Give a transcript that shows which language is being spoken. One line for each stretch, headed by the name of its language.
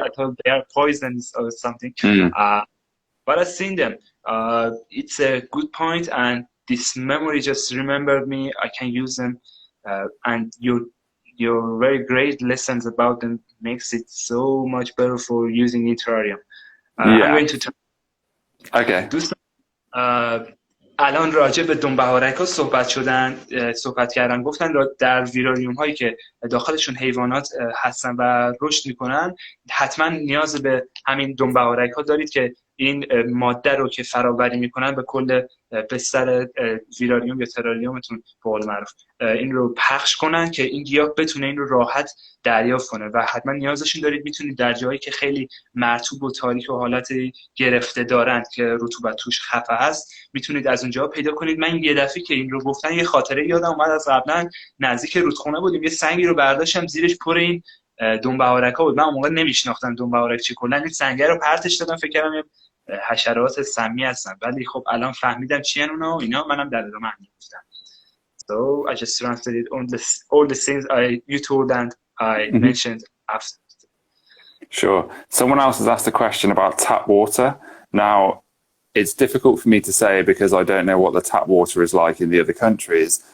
English: I thought they are poisons or something. But I've seen them. It's a good point, and this memory just remembered me. I can use them, and your very great lessons about them makes it so much better for using in terrarium. I'm going to Okay.
Persian: الان راجع به دونبهارک‌ها صحبت کردن. گفتن در ویراریوم هایی که داخلشون حیوانات هستن و رشد میکنن حتما نیاز به همین دونبهارک‌ها دارید که این ماده رو که فراوری میکنن به کل بستر ویراریوم یا تراریومتون به قول معروف این رو پخش کنن که این گیاه بتونه این رو راحت دریافت کنه و حتما نیازشون دارید. میتونید در جایی که خیلی مرطوب و تاریک و حالت گرفته دارند که رطوبت توش خفه هست میتونید از اونجا پیدا کنید. من یه دفعه که این رو گفتن یه خاطره یادم اومد. از قبلا نزدیک رودخونه بودیم، یه سنگی رو برداشتم زیرش پر این دونبهارک‌ها بود. من اون موقع نمیشناختم دونبهارک چی، کلا این سنگ رو پرتش دادم، فکر کردم حشرات سمی هستن، ولی خب الان فهمیدم چی ان اونا و اینا. منم در ادامه همین گفتم.
English: So I just translated all the things you told and I mentioned after. Sure. Someone else has asked a question about tap water. Now, it's difficult for me to say because I don't know what the tap water is like in the other countries.